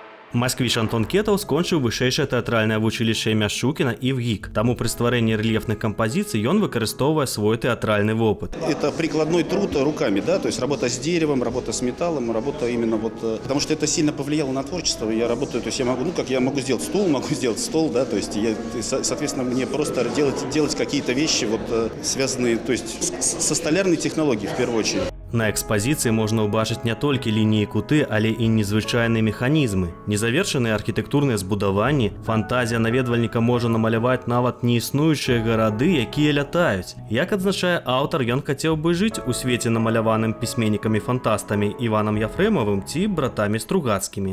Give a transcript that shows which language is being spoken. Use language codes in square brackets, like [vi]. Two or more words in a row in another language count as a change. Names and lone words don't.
[be] Масквіч Антон Кетаў скончыў вышэйшае тэатральнае вучылішча імя Шукіна і ВГИК. Таму пры стварэнні рэльефных кампазіцый ён выкарыстоўвае свой тэатральны опыт. [ru] Это прикладной труд руками, да, то есть работа с деревом, работа с металлом, работа именно вот, потому что это сильно повлияло на творчество. Я работаю, то есть я могу, ну как я могу сделать стул, могу сделать стол, да, то есть я, соответственно, мне просто делать какие-то вещи вот связанные, то есть со столярной технологией в первую очередь. [be] На экспазіцыі можна ўбачыць не толькі лініі куты, але і незвычайныя механізмы. Незавершаныя архітэктурныя збудаванні, фантазія наведвальніка можа намаляваць нават неіснуючыя гарады, якія лятаюць. Як адзначае аўтар, ён хацеў бы жыць у свеце намаляваным пісьменнікамі-фантастамі Іванам Яфрэмавым ці братамі Стругацкімі.